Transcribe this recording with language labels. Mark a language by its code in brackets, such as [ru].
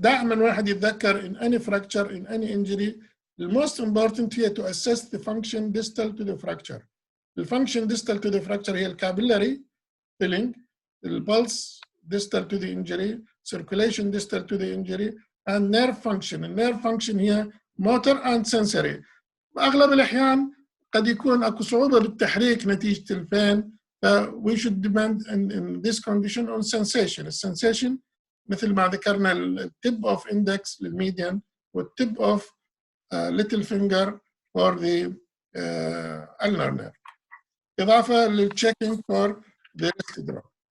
[ar] دائما واحد يتذكر [en] in any fracture, in any injury, the most important here to assess the function distal to the fracture. The function distal to the fracture here, capillary filling, the pulse distal to the injury, circulation distal to the injury, and nerve function. The nerve function here, motor and sensory. [ar] بأغلب الأحيان قد يكون أكو صعوبة بالتحريك نتيجة الفين. [en] We should depend in this condition on sensation. Sensation [ar] مثل ما ذكرنا [en] التip of index للميديان والtip of little finger for the ulnar nerve. [ar] إضافة للchecking for the wrist drop.